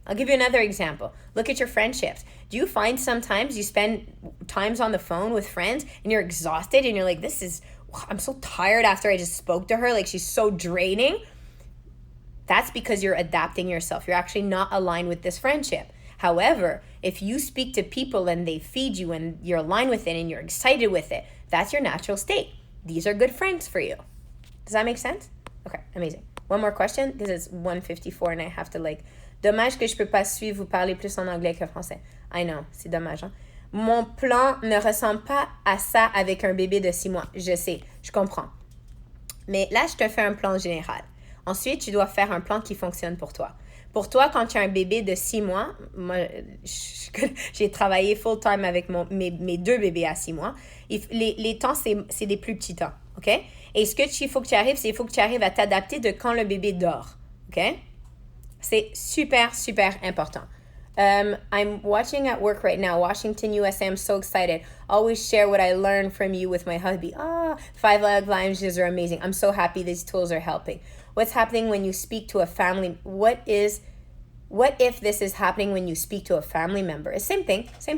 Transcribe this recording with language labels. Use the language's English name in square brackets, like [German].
[English] I'll give you another example. Look at your friendships. Do you find sometimes you spend times on the phone with friends and you're exhausted and you're like, I'm so tired after I just spoke to her, she's so draining? That's because you're adapting yourself. You're actually not aligned with this friendship. However, if you speak to people and they feed you and you're aligned with it and you're excited with it, that's your natural state. These are good friends for you. Does that make sense? Okay, amazing. One more question, because it's 1:54 and I have to [French] dommage que je peux pas suivre vous parler plus en anglais que français. [English] I know, [French] c'est dommage, hein? Mon plan ne ressemble pas à ça avec un bébé de 6 mois. Je sais, je comprends. Mais là, je te fais un plan général. Ensuite, tu dois faire un plan qui fonctionne pour toi. Pour toi, quand tu as un bébé de 6 mois, moi, j'ai travaillé full-time avec mes 2 bébés à 6 mois. Les temps, c'est des plus petits temps, OK? Et il faut que tu arrives, c'est il faut que tu arrives à t'adapter de quand le bébé dort, OK? C'est super, super important. [English] I'm watching at work right now, Washington, USA. I'm so excited. Always share what I learned from you with my hubby. 5 love languages are amazing. I'm so happy these tools are helping. What's happening when you speak to a family? What if this is happening when you speak to a family member? It's same thing.